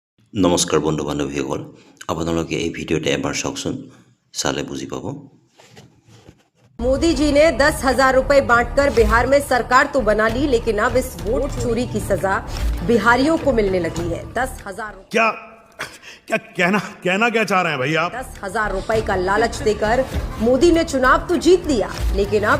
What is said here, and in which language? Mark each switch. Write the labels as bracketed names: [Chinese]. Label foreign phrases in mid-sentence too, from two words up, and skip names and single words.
[Assamese] নমস্কাৰ বন্ধু বান্ধৱীসকল আপোনালোকে এই ভিডিঅ'তে এবাৰ চাওকচোন চালে বুজি পাব [Hindi] मोदी जी ने 10,000 रुपए बांटकर बिहार में सरकार तो बना ली, लेकिन अब इस वोट चोरी की सजा बिहारियों को मिलने लगी है। 10,000 क्या क्या कहना क्या चाह रहे हैं भैया आप? 10,000 रुपए का लालच देकर मोदी ने चुनाव तो जीत लिया, लेकिन अब